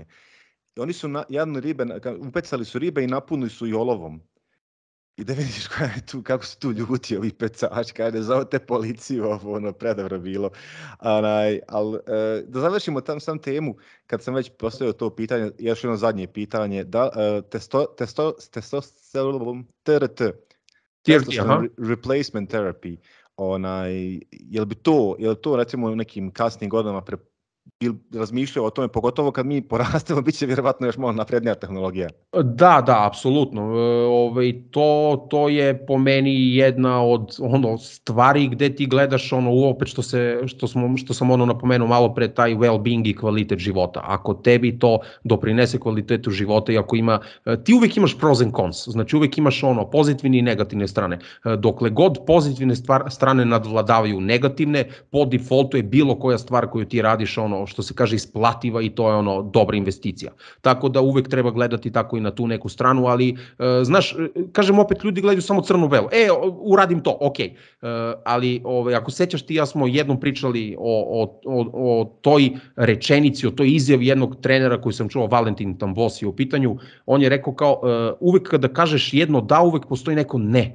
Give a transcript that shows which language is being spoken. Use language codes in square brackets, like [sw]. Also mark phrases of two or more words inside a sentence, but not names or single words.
[sr] I oni su upecali su ribe i napunili su i olovom. I da vidiš kako su tu ljuti ovi pecači, kada zovete policiju, predavro bilo. Ali da završimo sam temu, kad sam već postavio to pitanje, još jedno zadnje pitanje, [en] testosterone replacement therapy, [sr] je li to recimo u nekim kasnim godinama razmišljao o tome, pogotovo kad mi porastemo, bit će vjerovatno još malo naprednija tehnologija. Da, apsolutno. To je po meni jedna od stvari gde ti gledaš opet što sam napomenuo malo pre, taj well-being i kvalitet života. Ako tebi to doprinese kvalitetu života i ako ti uvek imaš [en] pros and cons, [sr] znači uvek imaš pozitivne i negativne strane. Dokle god pozitivne strane nadvladavaju negativne, po defaultu je bilo koja stvar koju ti radiš što se kaže isplativa i to je dobra investicija. Tako da uvek treba gledati tako i na tu neku stranu, ali znaš, kažem opet, ljudi gledaju samo crno-belo, uradim to, ok, ali ako sećaš ti, ja smo jednom pričali o toj rečenici, o toj izjavi jednog trenera koji sam čuo, Valentin Tambos je u pitanju, on je rekao kao, uvek kada kažeš jedno da, uvek postoji neko ne.